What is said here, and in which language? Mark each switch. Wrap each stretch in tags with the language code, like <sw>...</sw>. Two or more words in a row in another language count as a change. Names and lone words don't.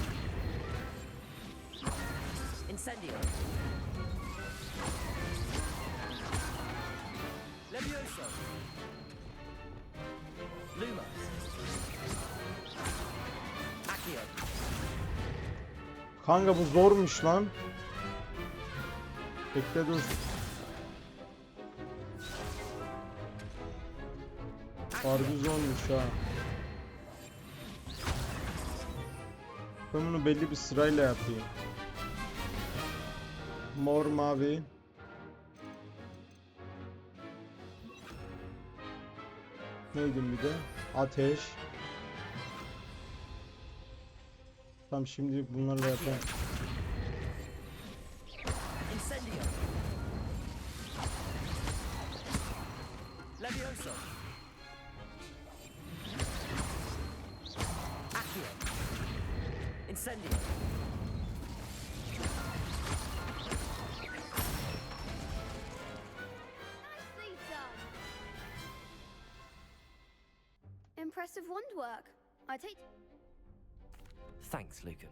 <tr>Incendio. Levioso. Lumos. Accio. Kanka bu zormuş lan. Bekle dur. Harbi zormuş ha. Ben bunu belli bir sırayla yapayım. Mor, mavi. Neydi bir de? Ateş. Tamam, şimdi bunlarla yapalım. Incendio. Levioso. Accio. Incendio.</tr> <en>Impressive wandwork. I take. Thanks, Lucan.</en>